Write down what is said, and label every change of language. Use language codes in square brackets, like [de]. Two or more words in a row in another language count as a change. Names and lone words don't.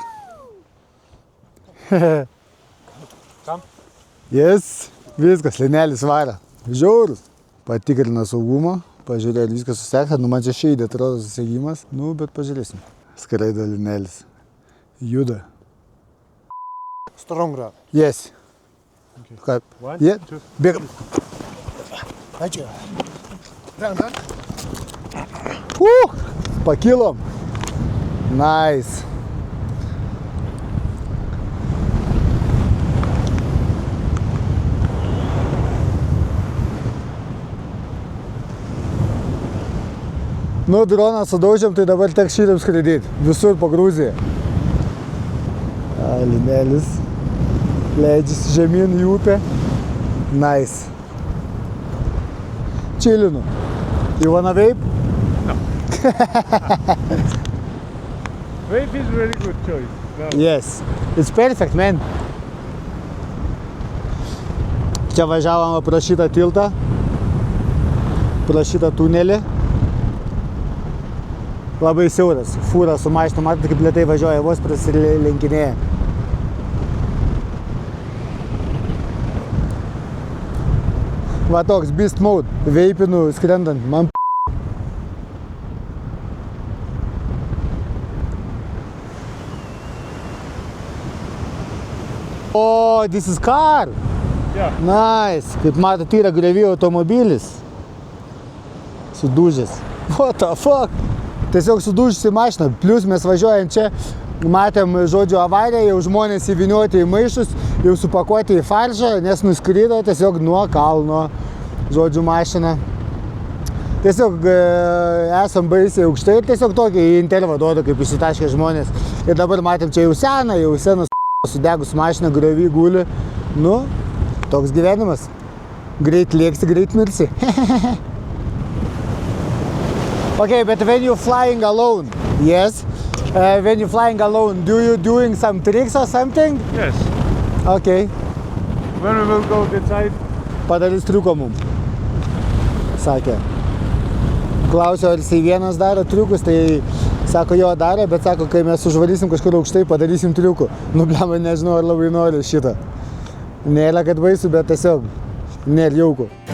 [lt] Kam? Yes, viskas, linelis vara. Žiaurus. Patikrina saugumą, pažiūrėjo, viskas susekta. Nu, man čia šeidė atrodo susegimas. Nu, bet pažiūrėsim. Skraido linelis. Juda. [en] Strong grab. Yes. Okay. [lt] Kaip? [en] One, Yeah. two. [lt] Bėgam. Ačiū. Pakilom. Nice. Nu, droną sudaužėm, tai dabar teks šitam skraidyti. Visur po Gruziją. Linelis leidžiasi žemyn į upę. Nice. Chillinu. [en] You wanna vape? No. Vape is very good choice. No. Yes. It's perfect, man. [lt] Čia važiavom pro šitą tiltą. Pro šitą tunelį. Labai siauras. Fūra su mašinu, matote, kaip lėtai važiuoja, vos prasilenkinėja. Va toks [en] beast mode. [lt] Veipinu skrendant. Man [en] Oh, this is car. Yeah. Nice. [lt] Kaip matot, yra griovėjo automobilis. Sudužęs. [en] What the fuck? [lt] Tiesiog sudužusi mašina. Plius mes važiuojant čia, matėm, žodžiu, avariją, jau žmonės įviniuoti į maišus, jau supakuoti į faržą, nes nuskrido tiesiog nuo kalno, žodžiu, mašina. Tiesiog esam baisiai aukštai ir tiesiog tokį intervą duoda, kaip išsitaškė žmonės. Ir dabar matėm, čia jau senas sudegus mašina, griovy guli. Nu, toks gyvenimas. Greit lėksi, greit mirsi. [en] Okay, but when you're flying alone, yes? When you're flying alone, do you doing some tricks or something? Yes. Okay. When we will go inside, [lt] Padarys triuko mum. Sakė. Klausiu, ar jisai vienas daro triukus, tai sako, jo daro, bet sako, kai mes užvarysim kažkur aukštai, padarysim triukų. Nu, blema, nežinau, ar labai noriu šitą. Nėra, kad baisu, bet tiesiog nėra jauku.